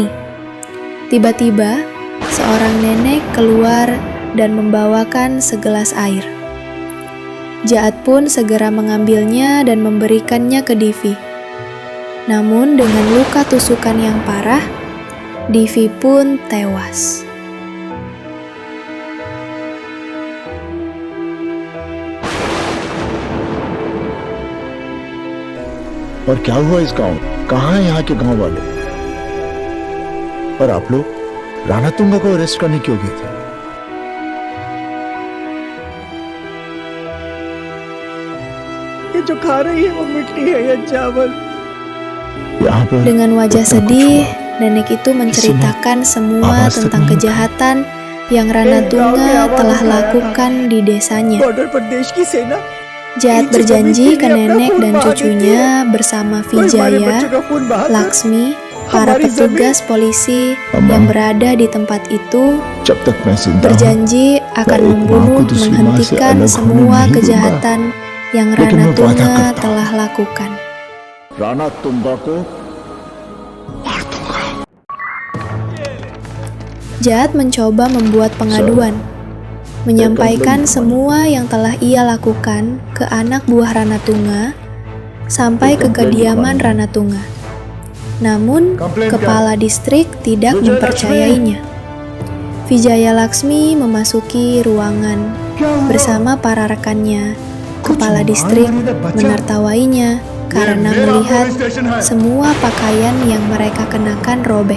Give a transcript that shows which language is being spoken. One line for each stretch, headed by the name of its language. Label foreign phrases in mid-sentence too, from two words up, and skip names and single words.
Indonesian: Tiba-tiba, seorang nenek keluar dan membawakan segelas air. Jaat pun segera mengambilnya dan memberikannya ke Divi. Namun dengan luka tusukan yang parah, Divi pun tewas.
Hindi: और क्या हुआ इस गांव? कहाँ है यहाँ के गांव वाले? और आप लोग राणा तुंगा को अरेस्ट करने क्यों गए थे? ये जो खा रही है वो मिट्टी है या चावल? यहाँ पर
Indonesian: Dengan wajah sedih, nenek itu menceritakan semua tentang kejahatan yang Rana Tunga telah lakukan di desanya.
Hindi: बॉर्डर पर देश की सेना
Indonesian: Jaat berjanji ke nenek dan cucunya bersama Vijaya, Laksmi, para petugas polisi yang berada di tempat itu
Hindi: जब तक मैं जिंदा हूँ,
Indonesian: berjanji akan membunuh, menghentikan semua kejahatan yang Rana Tunga telah lakukan.
Hindi: राणा तुंगा को मार दूंगा।
Indonesian: Jaat mencoba membuat pengaduan, menyampaikan semua yang telah ia lakukan ke anak buah Rana Tunga sampai ke kediaman Rana Tunga. Namun, kepala distrik tidak mempercayainya. Vijaya Laksmi memasuki ruangan bersama para rekannya. Kepala distrik menertawainya karena melihat semua pakaian yang mereka kenakan robek.